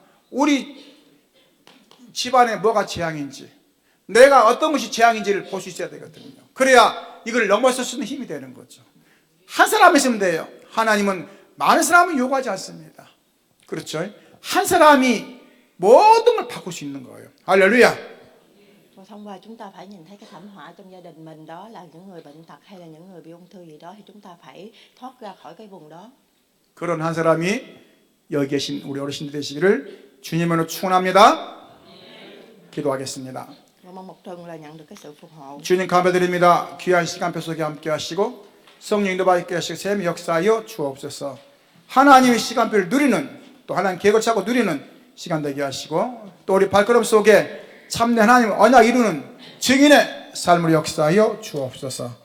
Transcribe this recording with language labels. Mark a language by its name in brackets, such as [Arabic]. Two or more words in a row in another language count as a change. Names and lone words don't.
[Korean] 우리 집안에 뭐가 재앙인지, 내가 어떤 것이 재앙인지를 볼 수 있어야 되거든요. 그래야 이걸 넘어설 수 있는 힘이 되는 거죠. 한 사람 있으면 돼요. 하나님은 많은 사람을 요구하지 않습니다. 그렇죠? 한 사람이 모든 걸 바꿀 수 있는 거예요. 할렐루야. [Vietnamese] Và thông qua chúng ta phải nhìn thấy cái thảm họa trong gia đình mình, đó là những người bệnh tật hay là những người bị ung thư gì đó, thì chúng ta phải thoát ra khỏi cái vùng đó. [Korean] 그런 한 사람이 여기 계신 우리 어르신들 되시기를 주님으로 축원합니다. 기도하겠습니다. [Vietnamese] Và mong một tuần là nhận được cái sự phục hộ. [Korean] 주님 감사드립니다. 귀한 시간표 속에 함께 하시고 성령님도 받게 하시고 샘 역사하여 주옵소서. 하나님의 시간표를 누리는, 또 하나님 계획을 차고 누리는 시간 되게 하시고, 또 우리 발걸음 속에 참된 하나님 언약 이루는 증인의 삶을 역사하여 주옵소서.